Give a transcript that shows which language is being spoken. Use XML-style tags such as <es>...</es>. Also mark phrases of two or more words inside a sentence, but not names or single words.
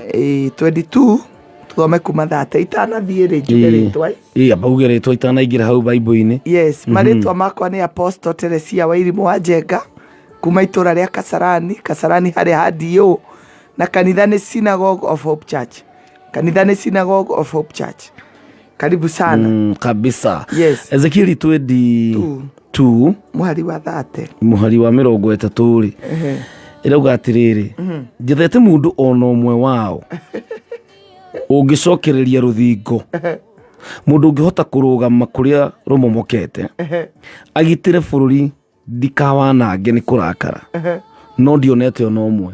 <ki>22 tuthome kuma 3 itanathiĩ njuge rĩtwa. Amba uge rĩtwa itanaingĩra hau Bible-inĩ. Yes, marĩtwa makwa nĩ Apostle Teresia wa Irimũ wa Njenga kuma itũra rĩa Kasarani harĩa handiũ na kanitha nĩ Synagogue of Hope Church. Kanitha nĩ Synagogue of Hope Church.</ki> <sw>Karibu sana. Kabisa.</sw> <ki>Yes. Ezekieli 22 muhari wa 30. Muhari wa 30 irauga atĩrĩrĩ njethete mũndũ ona ũmwe wao ũngĩcokereria rũthingo mũndũ ũngĩhota kũrũgama kũrĩa rũmomokete agitĩre bũrũri ndikawanange nĩ kũrakara no ndionete ona ũmwe.</ki>